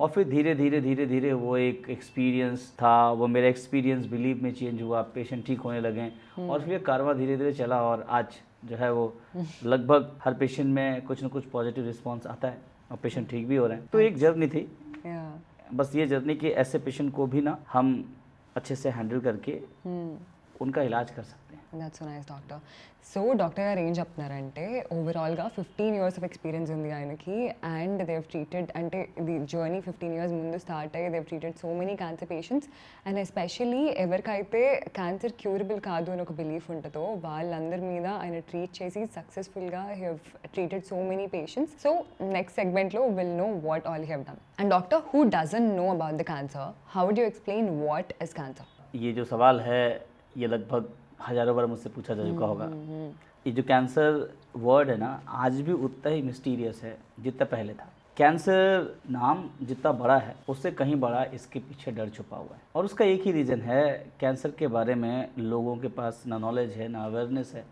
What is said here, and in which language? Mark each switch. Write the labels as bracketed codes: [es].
[hi] और फिर धीरे धीरे वो एक एक्सपीरियंस था, वो मेरा एक्सपीरियंस बिलीव में चेंज हुआ, पेशेंट ठीक होने लगे और फिर कारवां धीरे धीरे चला और आज जो है वो लगभग हर पेशेंट में कुछ ना कुछ पॉजिटिव रिस्पॉन्स आता है और पेशेंट ठीक भी हो रहे हैं। तो एक जर्नी थी, बस ये जर्नी कि ऐसे पेशेंट को भी ना हम अच्छे से हैंडल करके उनका इलाज कर सकते हैं। [en] That's so nice, doctor. [te] So, doctor గారు ఏం చెప్తున్నారంటే ఓవరాల్గా [en] 15 years of experience [te] ఉంది ఆయనకి అండ్ దేవ్ ట్రీటెడ్ అంటే ఇది జర్నీ 15 years ముందు స్టార్ట్ అయ్యి [en] they've treated so many cancer patients [te] and especially ఎవరికైతే క్యాన్సర్ క్యూరబుల్ కాదు అని ఒక బిలీఫ్ ఉంటుందో వాళ్ళందరి మీద ఆయన ట్రీట్ చేసి సక్సెస్ఫుల్గా [en] Have treated so many patients. So next సెగ్మెంట్లో will know what all have done. And doctor who doesn't know about the cancer, how would you explain what is cancer? [hi] ये जो सवाल है ये लगभग हजारों बार मुझसे पूछा जा चुका होगा. ये जो कैंसर वर्ड है ना आज भी उतना ही मिस्टीरियस है जितना पहले था. कैंसर नाम जितना बड़ा है उससे कहीं बड़ा इसके पीछे डर छुपा हुआ है और उसका एक ही रीज़न है, कैंसर के बारे में लोगों के पास ना नॉलेज है ना अवेयरनेस है.